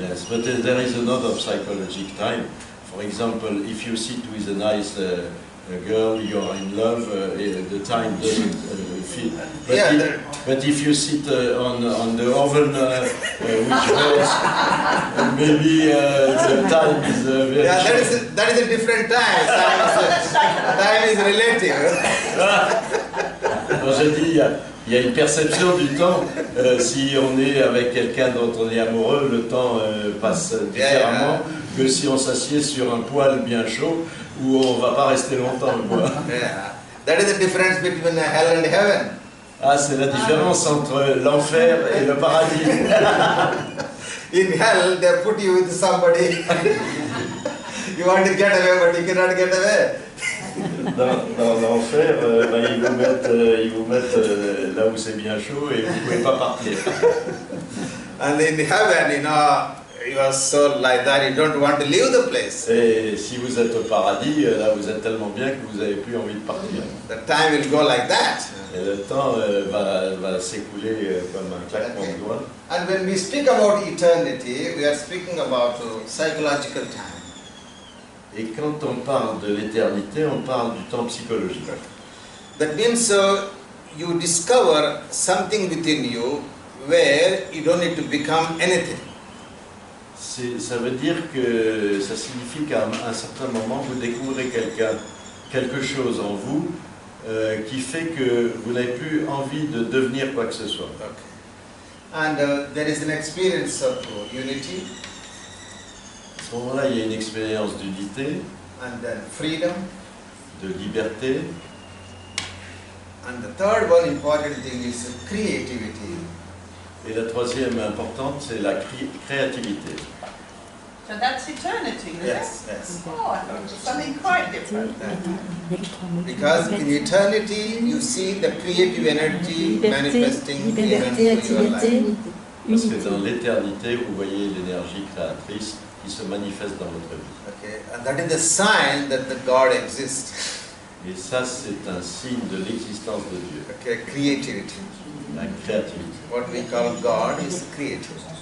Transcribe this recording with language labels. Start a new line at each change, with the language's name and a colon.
English: Yes, but there is another psychological time. For example, if you sit with a nice girl, you are in love, the time doesn't fit. But, Yeah, but if you sit on the oven which hurts, maybe the time is very Yeah, short. that is a different time. Time is relative.
French: Alors, je dis, il y a une perception du temps. Si on est avec quelqu'un dont on est amoureux, le temps passe différemment que si on s'assied sur un poêle bien chaud où on ne va pas rester longtemps.
English: Yeah. That is the difference between hell and heaven.
French: Ah, c'est la différence entre l'enfer et le paradis.
English: In hell, they put you with somebody. You want to get away, but you cannot get away.
French: Dans l'enfer, ils vous mettent là où c'est bien chaud et vous ne pouvez pas partir.
English: And in heaven, you are so like that, you don't want to leave the place.
French: Et si vous êtes au paradis, là vous êtes tellement bien que vous n'avez plus envie de partir.
English: The time will go like that.
French: Et le temps va s'écouler comme un claquement de doigts.
English: And when we speak about eternity, we are speaking about psychological time.
French: Et quand on parle de l'éternité, on parle du temps psychologique.
English: That means you discover something within you where you don't need to become anything.
French: Ça veut dire que ça signifie qu'à un certain moment, vous découvrez quelque chose en vous qui fait que vous n'avez plus envie de devenir quoi que ce soit.
English: Okay. And there is an experience of unity.
French: À ce moment-là, il y a une expérience d'unité,
English: And then freedom.
French: de liberté.
English: And the third one important thing is creativity.
French: Et la troisième importante, c'est la créativité.
English: So that's eternity, is Yes, it? yes. Oh, I thought it was something quite different. Because in eternity, you see the creative energy manifesting even
French: liberté,
English: through your life.
French: activité, Parce que unité. dans l'éternité, vous voyez l'énergie créatrice qui se manifeste dans votre vie.
English: Okay, and that is the sign that the God exists.
French: Et ça, c'est un signe de l'existence de Dieu,
English: Okay, creativity.
French: la créativité.
English: What we call God is creative.